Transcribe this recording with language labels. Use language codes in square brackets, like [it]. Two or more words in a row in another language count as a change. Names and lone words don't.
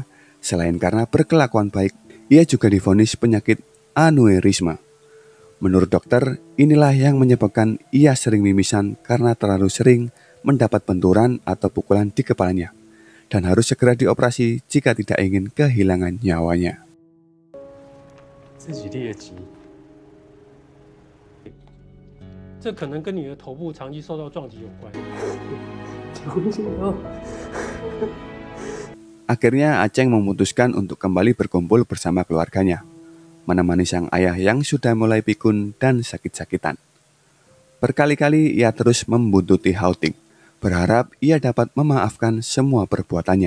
[id] Selain karena berkelakuan baik, ia juga divonis penyakit aneurisma. Menurut dokter, inilah yang menyebabkan ia sering mimisan karena terlalu sering mendapat benturan atau pukulan di kepalanya dan harus segera dioperasi jika tidak ingin kehilangan nyawanya. [zh] 自己列级，这可能跟你的头部长期受到撞击有关。 [id] Akhirnya Aceng memutuskan untuk kembali berkumpul bersama keluarganya, menemani sang ayah yang sudah mulai pikun dan sakit-sakitan. Berkali-kali ia terus membuntuti Hao-Ting, berharap ia dapat memaafkan semua perbuatannya.